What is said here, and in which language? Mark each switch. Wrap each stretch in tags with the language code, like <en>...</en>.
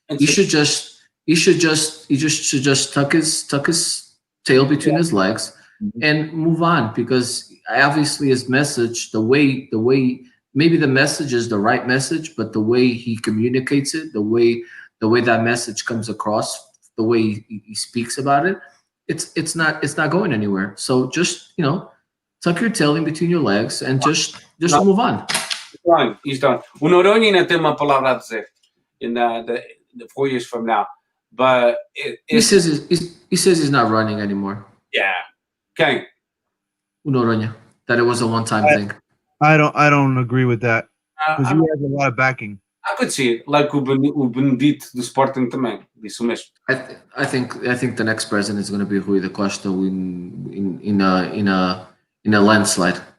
<en>He should just tuck his tail between his legs and move on, because obviously his message, the way maybe the message is the right message, but the way he communicates it, the way that message comes across, the way he speaks about it, it's not going anywhere. So just tuck your tail in between your legs and just move on. He's done.</en> <pt>O Noronha ainda tem uma palavra a dizer</pt> <en>in the 4 years from now, but he says he's not running anymore. Yeah. Okay. O Noronha, that it was a one-time thing. I don't agree with that, because he has a lot of backing. I could see it, like</en> <pt>o Benedito do Sporting também, disse o mesmo.</pt> <en>I think the next president is going to be Rui da Costa in a landslide.</en>